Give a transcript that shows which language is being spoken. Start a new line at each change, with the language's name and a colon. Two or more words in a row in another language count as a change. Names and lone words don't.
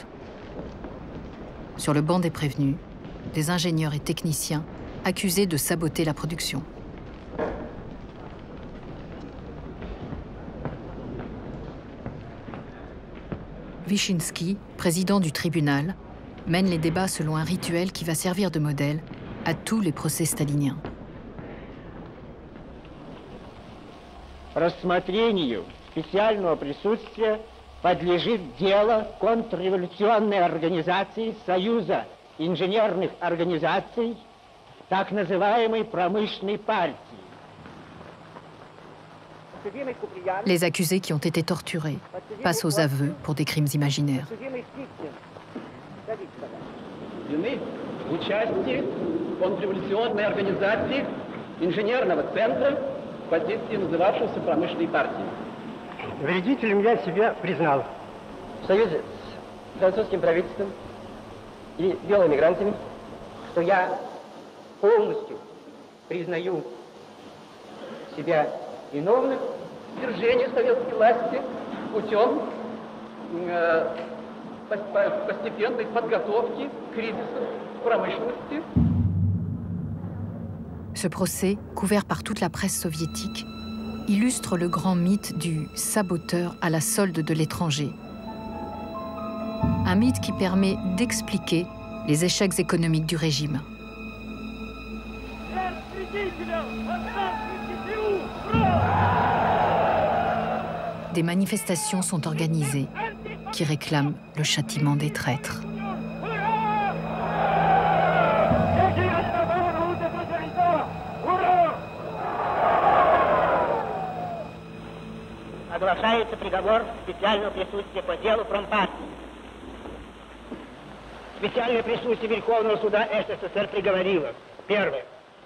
French: Sur le banc des prévenus, des ingénieurs et techniciens accusés de saboter la production. Vyshinsky, président du tribunal, mène les débats selon un rituel qui va servir de modèle à tous les procès staliniens.
Russian: Рассмотрению специального присутствия подлежит дело контрреволюционной организации Союза инженерных организаций, так называемой промышленной партии.
French: Les accusés qui ont été torturés passent aux aveux pour des crimes imaginaires.
Russian: Участие контрреволюционной организации инженерного центра позиции называвшейся промышленной партии. Вредителем я себя признал. В союзе с французским правительством и белоэмигрантами, что я полностью признаю себя виновным в свержении советской власти путем постепенной подготовки к кризису промышленности.
French: Ce procès, couvert par toute la presse soviétique, illustre le grand mythe du saboteur à la solde de l'étranger. Un mythe qui permet d'expliquer les échecs économiques du régime. Des manifestations sont organisées qui réclament le châtiment des traîtres.
Russian: Оглашается приговор специального присутствия по делу промпартии. Специальное присутствие Верховного суда СССР приговорило. Первое.